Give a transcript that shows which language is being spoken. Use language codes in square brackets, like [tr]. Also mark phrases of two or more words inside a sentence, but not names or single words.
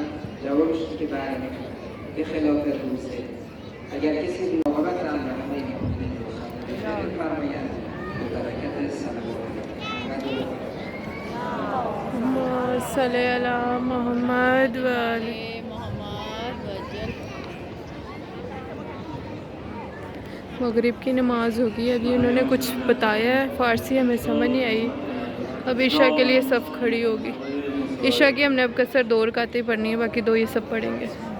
[fa] جوابش که بله میتونن به خلاف روزه. اگر کسی مراقبت هم نمیکنه فرمایند به برکت صلوات [ar] صلی علی محمد و علی [hi] मगरिब की नमाज़ होगी। अभी उन्होंने कुछ बताया है, फ़ारसी हमें समझ नहीं आई। अब ईशा के लिए सब खड़ी होगी। ईशा की हमने अब कसर 2 रकातें पढ़नी है, बाकी 2 ये सब पढ़ेंगे।